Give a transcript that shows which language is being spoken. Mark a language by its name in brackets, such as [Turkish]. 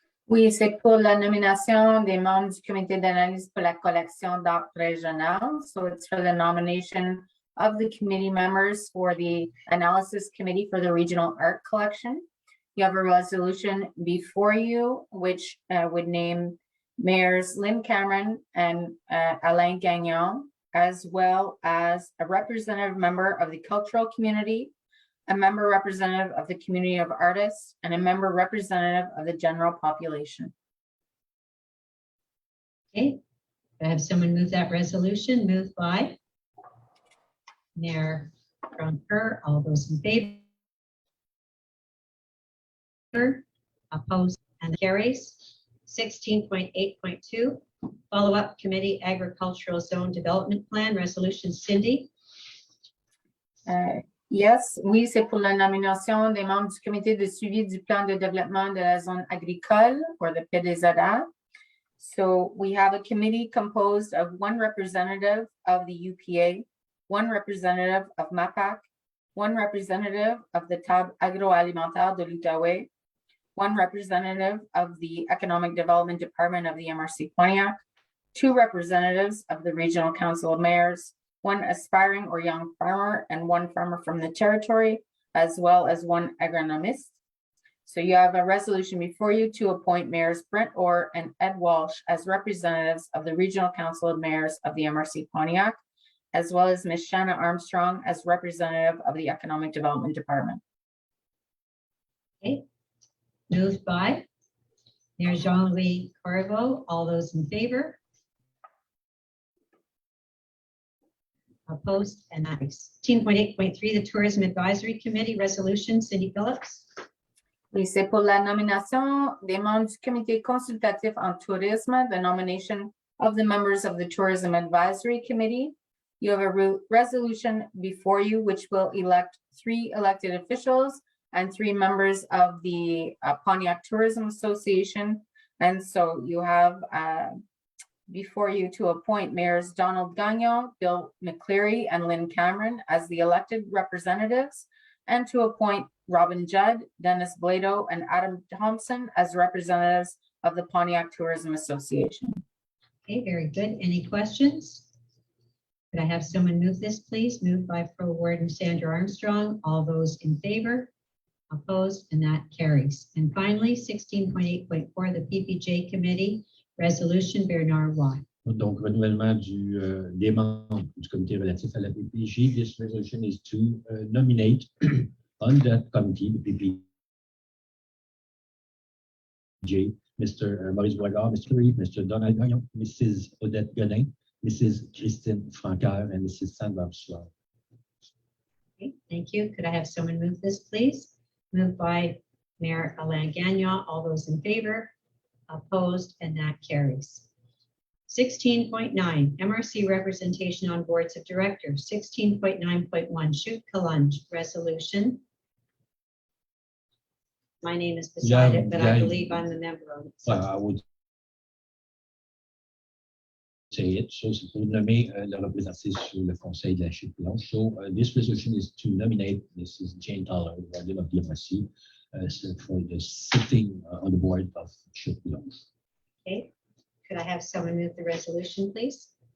[French] Oui, c'est pour la nomination des membres du comité d'analyse pour la collection d'art régional. [English] So it's for the nomination of the committee members for the analysis committee for the regional art collection. You have a resolution before you, which would name Mayors Lynn Cameron and Alain Gagnon, as well as a representative member of the cultural community, a member representative of the community of artists, and a member representative of the general population. Okay, I have someone move that resolution. Moved by Mayor Grunker. All those in favor? Opposed, and carries. 16.8.2, follow-up committee agricultural zone development plan, resolution Cindy. [French] Yes, oui, c'est pour la nomination des membres du comité de suivi du plan de développement de la zone agricole, [English] or the PDZA. So we have a committee composed of one representative of the UPA, one representative of MAPAC, one representative of the Table agroalimentaire de l'Outaouais, one representative of the Economic Development Department of the MRC Pontiac, two representatives of the Regional Council of Mayors, one aspiring or young farmer, and one farmer from the territory, as well as one agronomist. So you have a resolution before you to appoint Mayors Brent Orr and Ed Walsh as representatives of the Regional Council of Mayors of the MRC Pontiac, as well as Ms. Shanna Armstrong as representative of the Economic Development Department. Okay. Moved by Mayor Jean-Louis Corriveau. All those in favor? Opposed, and that is 16.8.3, the Tourism Advisory Committee resolution, Cindy Phillips. [French] Oui, c'est pour la nomination des membres du comité consultatif en tourisme, [English] the nomination of the members of the Tourism Advisory Committee. You have a resolution before you, which will elect 3 elected officials and 3 members of the Pontiac Tourism Association. And so you have before you to appoint Mayors Donald Gagnon, Bill McCleary, and Lynn Cameron as the elected representatives, and to appoint Robin Judd, Dennis Blado, and Adam Thompson as representatives of the Pontiac Tourism Association. Okay, very good. Any questions? Could I have someone move this, please? Moved by Pro Warden Sandra Armstrong. All those in favor? Opposed, and that carries. And finally, 16.8.4, the PPJ Committee resolution, Bernard Watt. [French] Donc, renouvellement des membres du comité relatif à la PPJ. [English] This resolution is to nominate on that committee, the PPJ, Mr. Maurice Boisgard, Mr. Reeve, Mr. Donald Gagnon, Mrs. Odette Gonin, Mrs. Christine Francaire, and Mrs. Sandra Sloan. Okay, thank you. Could I have someone move this, please? Moved by Mayor Alain Gagnon. All those in favor? Opposed, and that carries. 16.9, MRC representation on boards of directors. 16.9.1, Shoot Kalunj resolution. My name is beside it, but I believe I'm the member of it. Well, I would say it. [French] So, c'est pour nommer le représentatif sur le conseil de la Chute Blanche. [English] So, this resolution is to nominate Mrs. Jane Toller, warden of the MRC, for the sitting on the board of Chute Blanche. Okay. Could I have someone move the resolution, please?